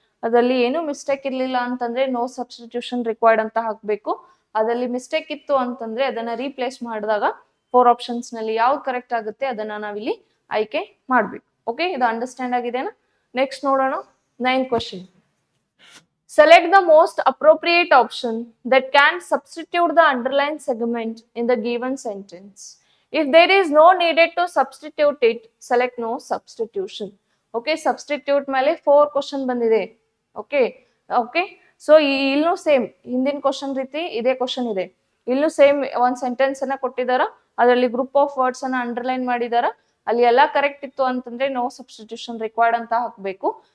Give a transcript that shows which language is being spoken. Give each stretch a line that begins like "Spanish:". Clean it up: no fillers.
Kannada: ಅದರಲ್ಲಿ ಏನು ಮಿಸ್ಟೇಕ್ ಇರ್ಲಿಲ್ಲ ಅಂತಂದ್ರೆ ನೋ ಸಬ್ಸ್ಟಿಟ್ಯೂಷನ್ ರಿಕ್ವೈರ್ಡ್ ಅಂತ ಹಾಕ್ಬೇಕು. ಅದರಲ್ಲಿ ಮಿಸ್ಟೇಕ್ ಇತ್ತು ಅಂತಂದ್ರೆ ಅದನ್ನ ರೀಪ್ಲೇಸ್ ಮಾಡಿದಾಗ 4 ಆಪ್ಷನ್ಸ್ ನಲ್ಲಿ ಯಾವ್ದು ಕರೆಕ್ಟ್ ಆಗುತ್ತೆ ಅದನ್ನ ನಾವಿಲ್ಲಿ ಆಯ್ಕೆ ಮಾಡ್ಬೇಕು. ಓಕೆ, ಇದು ಅಂಡರ್ಸ್ಟ್ಯಾಂಡ್ ಆಗಿದೆನಾ? ನೆಕ್ಸ್ಟ್ ನೋಡೋಣ 9th question.
English: Select the most appropriate option that can substitute the underlined segment in the given sentence. If there is no needed to substitute it, select no substitution.
Kannada: Okay, substitute ಮೇಲೆ 4 question ಬಂದಿದೆ. Okay okay, so ಇಲ್ಲೂ same ಹಿಂದಿನ question ರೀತಿ ಇದೇ question ಇದೆ. ಇಲ್ಲೂ same ಒಂದ್ sentence ಅನ್ನ ಕೊಟ್ಟಿದಾರ, ಅದರಲ್ಲಿ ಗ್ರೂಪ್ ಆಫ್ ವರ್ಡ್ಸ್ ಅನ್ನ ಅಂಡರ್ಲೈನ್ ಮಾಡಿದಾರ. ಅಲ್ಲಿ ಎಲ್ಲಾ ಕರೆಕ್ಟ್ ಇತ್ತು ಅಂತಂದ್ರೆ ನೋ ಸಬ್ಸ್ಟಿಟ್ಯೂಷನ್ ರಿಕ್ವೈರ್ಡ್ ಅಂತ ಹಾಕ್ಬೇಕು.